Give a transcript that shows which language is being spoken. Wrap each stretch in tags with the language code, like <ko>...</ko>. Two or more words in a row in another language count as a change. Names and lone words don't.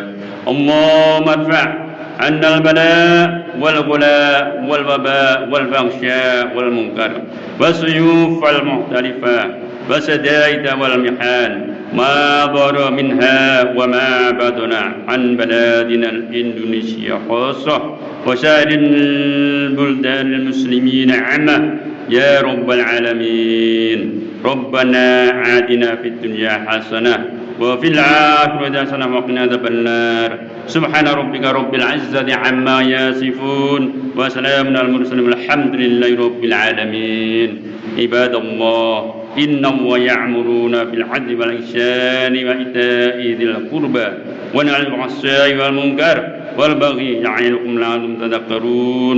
<ar>اللهم ادفع عنا البلاء والغلاء والوباء والبغي والمنكر والسيوف والمختلفة والشدائد والمحن ما ظهر منها وما بطن عن بلدنا إندونيسيا خاصة وسائر البلدان المسلمين عامة يا رب العالمين. ربنا آتنا في الدنيا حسنة وفي الآخرة حسنة وقنا عذاب النار. سبحان ربك رب العزة عما يصفون وسلام على المرسلين والحمد لله رب العالمين. عباد الله إن الله يأمرنا بالعدل والإحسان وإيتاء ذي القربى وينهى عن الفحشاء والمنكر والبغي يعظكم لعلكم تذكرون.</ar>